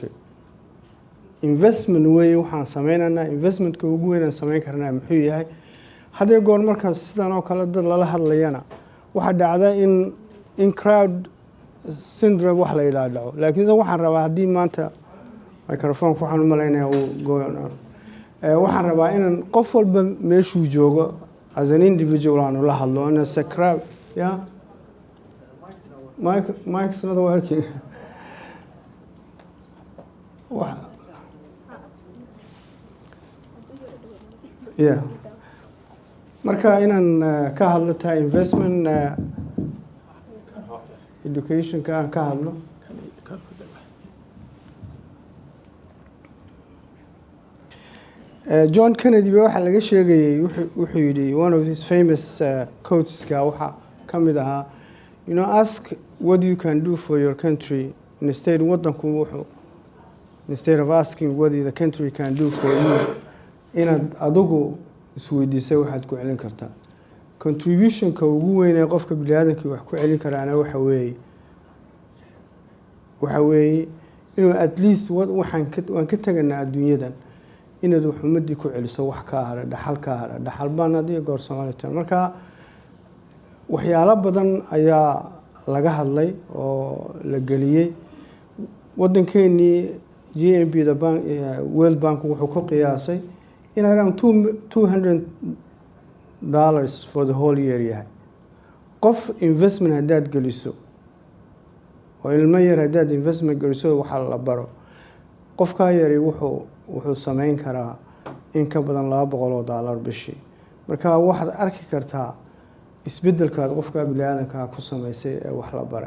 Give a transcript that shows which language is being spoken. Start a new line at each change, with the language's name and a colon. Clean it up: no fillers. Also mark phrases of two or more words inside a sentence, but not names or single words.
English: investment way
Somali: waxaan sameynaa investmentka ugu weyn aan sameyn karnaa muxuu yahay hadii goor markaas sidan oo kale dad lala hadlayana waxa dhacda in
English: crowd syndrome
Somali: wax la yiraahdo. laakiin waxaan rabaa hadii maanta microphone waxaan u maleynayaa uu gooyana waxaan rabaa inaan qof walba meeshuu joogo
English: as an individual
Somali: aan la hadlo
English: in a crowd yeah Mike's not working. Wow. Yeah.
Somali: marka inaan ka hadlo ta investment education ka hadlo John Kennedy waxa laga sheegay wuxuu yiri
English: one of his famous quotes
Somali: ka waxa kamid ahaa
English: ask what you can do for your country instead of asking what the country can do for you.
Somali: inaad adigu isweydiisay waxaad ku celin kartaa. contribution-ka ugu weyn ee qofka bini'aadamka wax ku celin karaana waxa weeye inuu
English: at least
Somali: waan ka taganaa adduunyadan inaad wax ummadii ku celiso wax ka hara dhaxal baan adiga goor Somaliland. marka waxyaalo badan ayaa laga hadlay oo la geliyay wadankeeni GNP da bank World Bank wuxuu ku qiyaasay in
English: around $200 for the whole year
Somali: yahay. qof investment hadaad geliso oo ilmo yar hadaad investment geliso waxa la baro qofka yari wuxuu sameyn karaa in ka badan $200 bishii. marka waxaad arki kartaa isbedelka qofka bini'aadamka ku sameysay ee wax la baray.